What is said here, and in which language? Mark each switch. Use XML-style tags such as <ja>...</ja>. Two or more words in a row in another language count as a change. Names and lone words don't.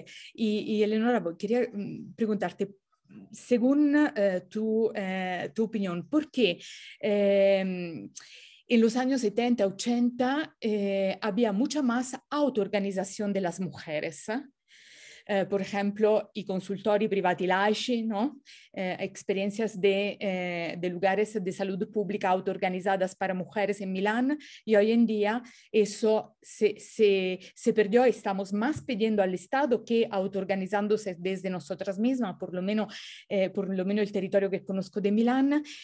<es>Y Eleonora, quería preguntarte, según tu opinión, ¿por qué en los años 70, 80 había mucha más autoorganización de las mujeres? Por ejemplo,</es> <it>i consultori privati laici,</it> <es>¿no? Experiencias de lugares de salud pública autoorganizadas para mujeres en Milán, y hoy en día eso se perdió. Estamos más pidiendo al Estado que autoorganizándose desde nosotras mismas, por lo menos el territorio que conozco de Milán.</es>